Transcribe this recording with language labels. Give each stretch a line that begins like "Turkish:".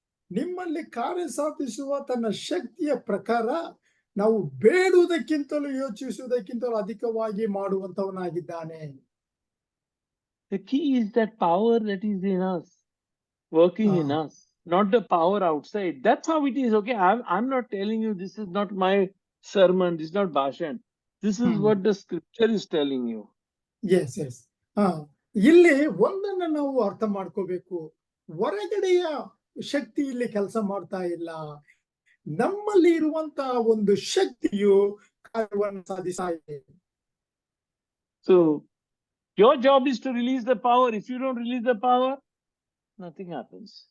Kannada: ನಿಮ್ಮಲ್ಲಿ ಕಾರ್ಯ ಸಾಧಿಸುವ ತನ್ನ ಶಕ್ತಿಯ ಪ್ರಕಾರ ನಾವು ಬೇಡುವುದಕ್ಕಿಂತಲೂ ಯೋಚಿಸುವುದಕ್ಕಿಂತಲೂ ಅಧಿಕವಾಗಿ ಮಾಡುವಂತವನಾಗಿದ್ದಾನೆ.
English: The key is that power that is in us, working in us, not the power outside. That's how it is. Okay, I'm not telling you, this is not my sermon, this is not Bhashan. This is what the scripture is telling you.
Kannada: S S ಇಲ್ಲಿ ಒಂದನ್ನ ನಾವು ಅರ್ಥ ಮಾಡ್ಕೋಬೇಕು. ಹೊರಗಡೆಯ ಶಕ್ತಿ ಇಲ್ಲಿ ಕೆಲಸ ಮಾಡ್ತಾ ಇಲ್ಲ. ನಮ್ಮಲ್ಲಿ ಇರುವಂತಹ ಒಂದು ಶಕ್ತಿಯು ಕಾರ್ಯವನ್ನು ಸಾಧಿಸ್ತಾ ಇದೆ.
English: So your job is to release the power. If you don't release the power, nothing happens.